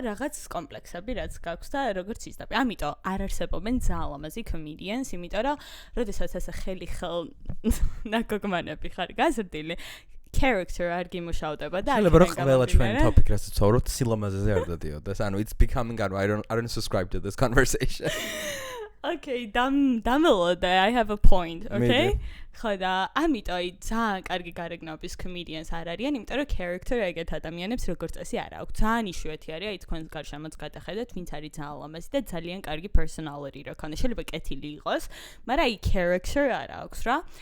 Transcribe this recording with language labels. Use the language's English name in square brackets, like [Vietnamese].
[Georgian] რაღაც კომპლექსები რაც გაქვს და როგორც იზრდები. ამიტომ არ არსებობენ ძალიან ლამაზი comedians, იმიტომ რომ როდესაც ესე ხელ ნაკოგმანები ხარ გაზრდილი, character არ გიმუშავდება და შეიძლება რომ ყველა ჩვენ topic რაც ვცხოვრობთ სილამაზეზე არ დადიოდეს. [English] ანუ it's becoming I don't subscribe to this conversation. Okay, [Georgian] დამელოდე, [English] I have a point, okay? [Georgian] ხო და ამიტომ ძალიან კარგი გარეგნობის comedians არ არიან, იმიტომ რომ character ეგეთ ადამიანებს როგორც წესი არ აქვს. ძალიან იშვიათი არის, აი თქვენ გარშემოც გადახედეთ, ვინც არის ძალიან ლამაზი და ძალიან კარგი personality რა ქონდა. შეიძლება კეთილი იყოს, მაგრამ აი character არ აქვს რა.